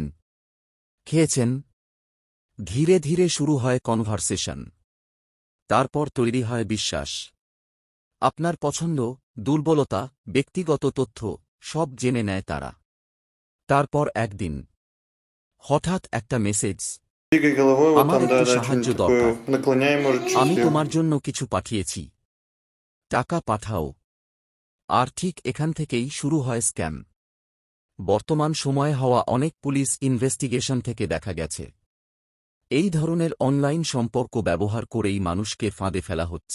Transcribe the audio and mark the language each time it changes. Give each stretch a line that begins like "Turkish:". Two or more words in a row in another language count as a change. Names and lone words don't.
Bangla: খেয়েছেন? ধীরে ধীরে শুরু হয় কনভারসেশন। তারপর তৈরি হয় বিশ্বাস। আপনার পছন্দ, দুর্বলতা, ব্যক্তিগত তথ্য সব জেনে নেয় তারা। তারপর একদিন হঠাৎ একটা মেসেজ,
Russian: Двигай головой, вот
Bangla: আমার
Russian: там,
Bangla: একটু
Russian: да,
Bangla: সাহায্য
Russian: что-нибудь такое.
Bangla: দরকার।
Russian: Наклоняй, может, чуть
Bangla: আমি
Russian: слева.
Bangla: তোমার জন্য কিছু পাঠিয়েছি, টাকা পাঠাও। আর ঠিক এখান থেকেই শুরু হয় স্ক্যাম। বর্তমান সময়ে হওয়া অনেক
English: police investigation
Bangla: থেকে দেখা গেছে, এই ধরনের অনলাইন সম্পর্ক ব্যবহার করেই মানুষকে ফাঁদে ফেলা হচ্ছে।